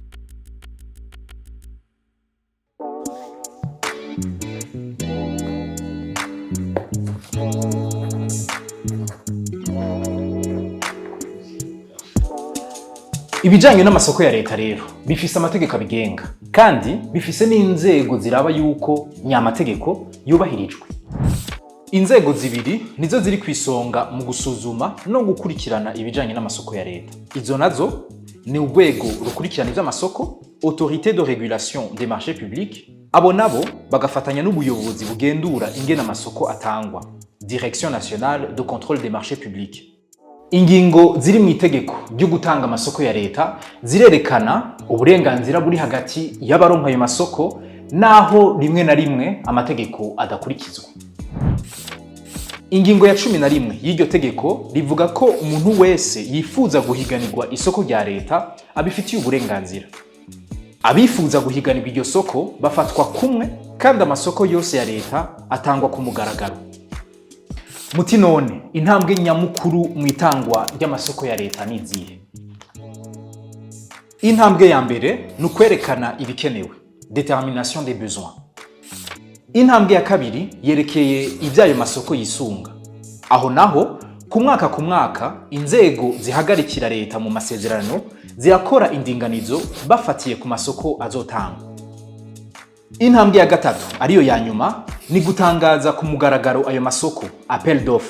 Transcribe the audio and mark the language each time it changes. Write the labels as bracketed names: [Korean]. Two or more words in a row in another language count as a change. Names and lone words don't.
[Rundi] Ibijanye n'amasoko ya leta rero bifise amategeko abigenga kandi bifise n'inzego ziraba yuko nyamategeko yubahirijwe. Inzego zibiri nizo ziri kwisonga mu gusuzuma no gukurikirana ibijanye n'amasoko ya leta. Izo nazo ni urwego rukurikirana ivy'amasoko, [French] Autorité de régulation des marchés publics, [Rundi] abo nabo bagafatanya n'ubuyobozi bugendura ingene amasoko atangwa, [French] Direction nationale de contrôle des marchés publics. [Rundi] Ingingo ziri mu itegeko ryo gutanga amasoko ya leta zirerekana uburenganzira buri hagati y'abaronka ayo masoko naho rimwe na rimwe amategeko adakurikizwa. Ingingo ya 11 y'iryo tegeko rivuga ko umuntu wese yifuza guhiganirwa isoko rya leta abifitiye uburenganzira. Abifuza guhiganirwa iryo soko bafatwa kumwe kandi amasoko yose ya leta atangwa ku mugaragaro. Muti none intambwe nyamukuru mu itangwa ry'amasoko ya leta nizihe? Intambwe ya mbere ni ukwerekana ibikenewe, [French] détermination des besoins. [Rundi] Intambwe ya kabiri yerekeye ibyayo masoko yisunga. Aho naho ku mwaka inzego zihagarikira leta mu masezerano zirakora indinganizo bafatiye ku masoko azotangwa. Intambwe ya gatatu ariyo ya nyuma ni gutangaza ku mugaragaro ayo masoko, [French] appel d'offre.